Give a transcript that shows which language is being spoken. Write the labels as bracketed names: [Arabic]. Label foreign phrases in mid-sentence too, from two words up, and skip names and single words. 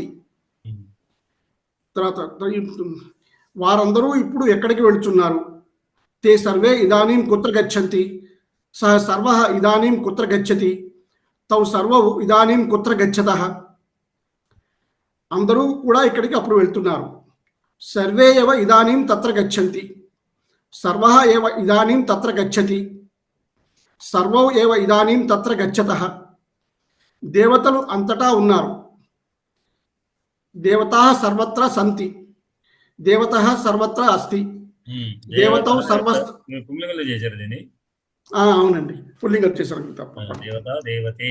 [Telugu] తర్వాత వారందరూ ఇప్పుడు ఎక్కడికి వెళుతున్నారు? [Sanskrit] తే సర్వే ఇదానీం కుత్ర గచ్చంతి, సహ సర్వః ఇదానీం కుత్ర గచ్చతి, తౌ సర్వౌ ఇదానీం కుత్ర గచ్చతః. [Telugu] అందరూ కూడా ఇక్కడికి అప్పుడు వెళ్తున్నారు. [Sanskrit] సర్వే ఏవ ఇదానీం తత్ర గచ్చంతి, సర్వః ఏవ ఇదానీం తత్ర గచ్చతి, సర్వౌ ఏవ ఇదానీం తత్ర గచ్చతః. [Telugu] దేవతలు అంతటా ఉన్నారు. [Sanskrit] దేవతాః సర్వత్ర సంతి, దేవతః సర్వత్ర అస్తి, దేవతౌ సర్వస్త. [Telugu] పుల్లింగంలో చేశారు దీన్ని. అవునండి, పుల్లింగం చేశారు తప్ప. [Sanskrit] దేవత దేవతే